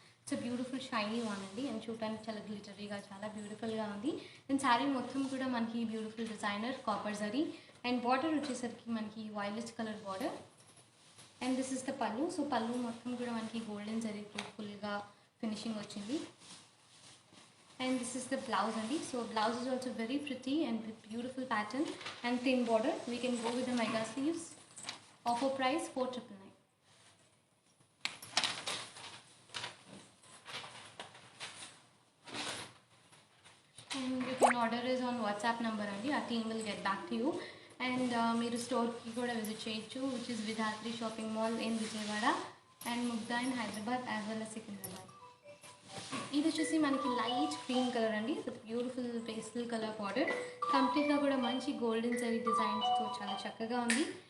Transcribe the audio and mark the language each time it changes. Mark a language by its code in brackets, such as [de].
[en] it's beautiful shiny one [te] అండి. And చూడటానికి చాలా గ్లిటరీగా చాలా బ్యూటిఫుల్గా ఉంది. అండ్ శారీ మొత్తం కూడా మనకి beautiful designer copper zari and border వచ్చేసరికి మనకి violet colour border. [en] And this is the pallu. [te] సో పళ్ళు మొత్తం కూడా మనకి గోల్డెన్ జరీతో ఫుల్గా ఫినిషింగ్ వచ్చింది. [en] And this is the blouse only. So blouse is also very pretty and with beautiful pattern and thin border. We can go with the mega sleeves. Offer price 499. And you can order is on WhatsApp number only. Our team will get back to you. And [te] మీరు స్టోర్కి కూడా visit చేయొచ్చు, [en] Which is Vidhatri shopping mall in Vijayawada and Mugdha in Hyderabad as well as Secunderabad. [te] ఇది వచ్చేసి మనకి light green colour అండి, with beautiful pastel colour border. కంప్లీట్గా కూడా మంచి గోల్డెన్ జరీ డిజైన్స్తో చాలా చక్కగా ఉంది.